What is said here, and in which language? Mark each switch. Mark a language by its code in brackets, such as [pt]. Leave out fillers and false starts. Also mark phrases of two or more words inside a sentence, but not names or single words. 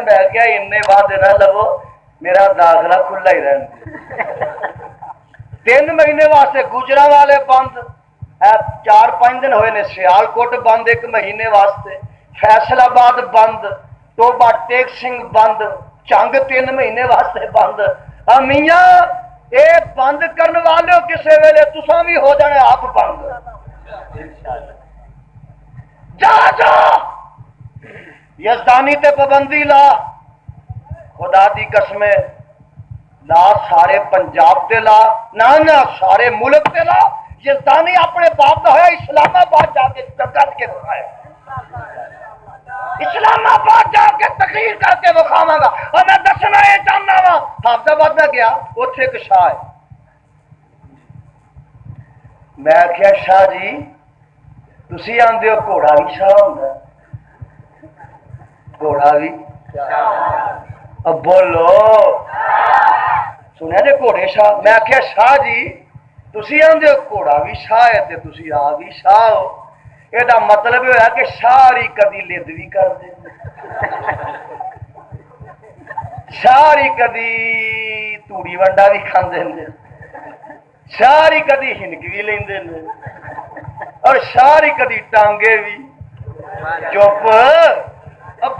[pa] میں کیا انے وعدے نہ لو میرا داخلہ کھلا ہی رہنا 3 مہینے واسطے گجرا والے بند 4-5 دن ہوئے نے سیال کوٹ بند 1 مہینے واسطے فیصل آباد بند ٹوبا ٹیک سنگھ بند چنگ 3 مہینے واسطے بند میاں اے بند کرنے والے ہو کسے ویلے تساں بھی ہو جانے آپ بند جا جا یزدانی تے پابندی لا خدا دی قسمیں لا سارے پنجاب تے لا نہ سارے ملک تے لا یزدانی اپنے باپ دا ہویا اسلام آباد جا کے کر کے دکھایا اسلام آباد جا کے تقریر کر کے دکھاواں گا اور میں دسنا یہ چاہنا وا حافظ آباد میں گیا اوتھے ایک شاہ ہے میں آخیا شاہ جی تسی آندے ہو گھوڑا بھی شاہ ہوندا گھوڑا بھی اب بولو سنیا جی گھوڑے شاہ میں آخیا شاہ جی تسی آندے ہو گھوڑا بھی شاہ ہے تے تسی آ بھی شاہ ہو [ur] یہ مطلب یہ ہے کہ [pa] ساری کدی لد بھی کر دے ساری کدی توڑی ونڈا بھی کھاندے نے ساری کدی ہنک بھی لیندے نے اور ساری کدی ٹانگے بھی چپ اب